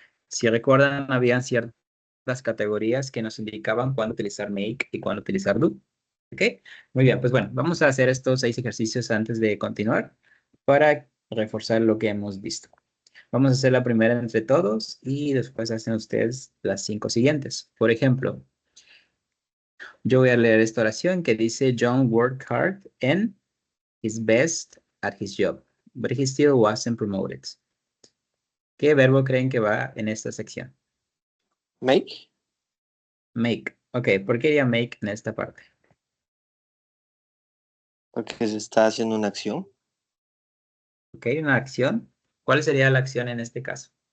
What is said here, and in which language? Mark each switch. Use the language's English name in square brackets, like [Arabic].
[Spanish] Si recuerdan, habían ciertas categorías que nos indicaban cuándo utilizar make y cuándo utilizar do. ¿Ok? Muy bien, pues bueno, vamos a hacer estos 6 ejercicios antes de continuar para reforzar lo que hemos visto. Vamos a hacer la primera entre todos y después hacen ustedes las 5 siguientes. Por ejemplo, yo voy a leer esta oración que dice, [English] John worked hard and his best at his job, but he still wasn't promoted. [Spanish] ¿Qué verbo creen que va en esta sección? [English] Make. Make. [Spanish] Ok, ¿por qué iría make en esta parte? Porque se está haciendo una acción. Ok, una acción. ¿Cuál sería la acción en este caso?